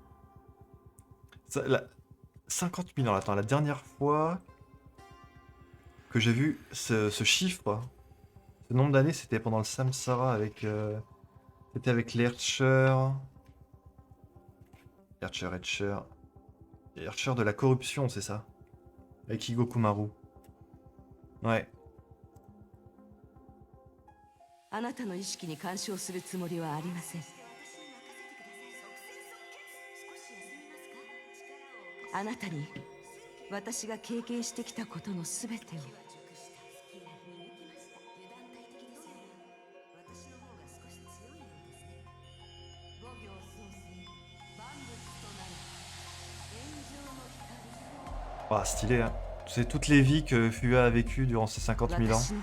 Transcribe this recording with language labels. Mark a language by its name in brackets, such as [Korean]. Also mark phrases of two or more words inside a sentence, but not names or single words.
[French] 50 000 ans, attends, la dernière fois que j'ai vu ce chiffre, ce nombre d'années, c'était pendant le Samsara avec... C'était avec l'Ercher de la corruption, c'est ça? Avec Higokumaru. Ouais. [Japanese] あなたの意識に干渉するつもりはありません。あなたに私が経験してきたことのすべてを。 [French] Ah, stylé, hein. C'est toutes les vies que Fua a vécues durant ces 50 000 ans.